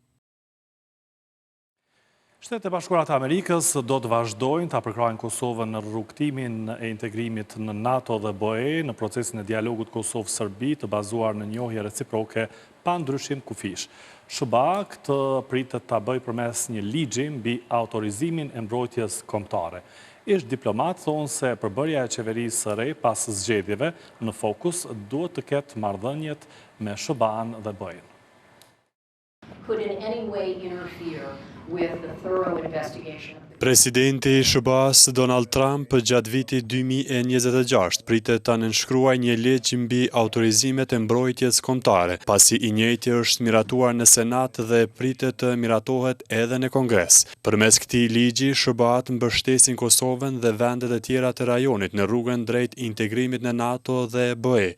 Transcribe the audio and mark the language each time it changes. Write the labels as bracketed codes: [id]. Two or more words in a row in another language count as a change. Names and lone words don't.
[sq] Shtetet e Bashkuara të Amerikës do të vazhdojnë të përkrajnë Kosovën në rrugtimin e integrimit në NATO dhe BE në procesin e dialogut Kosovë-Serbi të bazuar në njohje reciproke pa ndryshim kufish. SBA këtë pritet ta bëjë përmes një ligji mbi autorizimin e mbrojtjes kombëtare. Ish diplomat thonë se përbërja e qeverisë së re pas zgjedhjeve në fokus duhet të ketë marrëdhëniet me SBA-n dhe BE-n. [en] Could in any way interfere with the thorough investigation of the [sq] Presidenti i SBA-s Donald Trump gjatë vitit 2026 pritet ta nënshkruajë një ligj mbi autorizimet e mbrojtjes kombëtare, pasi i njëjti është miratuar në Senat dhe pritet të miratohet edhe në Kongres. Përmes këtij ligji, SBA-t mbështesin Kosovën dhe vendet e tjera të rajonit në rrugën drejt integrimit në NATO dhe BE.